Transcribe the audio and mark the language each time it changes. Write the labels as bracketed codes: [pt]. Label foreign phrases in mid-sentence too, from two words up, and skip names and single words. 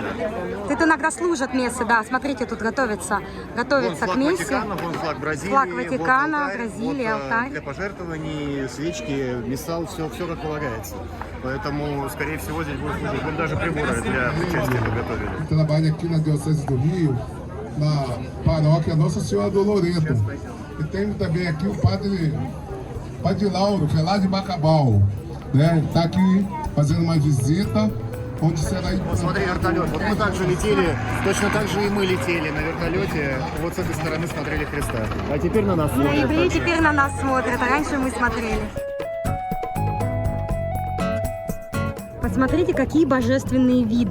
[ru] Тут иногда служат мессы, да, смотрите, тут готовятся к мессе. Ватикана, вон флаг Бразилии, флаг Ватикана, вот алтарь, Бразилия, вот, алтарь. для пожертвований, свечки, миссал, все как полагается. Поэтому, скорее всего, здесь будут служить. Вот даже приборы для участия подготовили. [pt] Trabalho aqui na Diocese do Rio, na paróquia Nossa Senhora do Loreto. E tem também aqui o Padre Lauro, que é lá de Bacabal, né? Está aqui fazendo uma visita, onde será... [ru] Вот смотри, вертолет. Вот мы также летели, точно так же и мы летели на вертолете. Вот с этой стороны смотрели Христа. А теперь на нас В ноябре теперь на нас смотрят, а раньше мы смотрели. Посмотрите, какие божественные виды.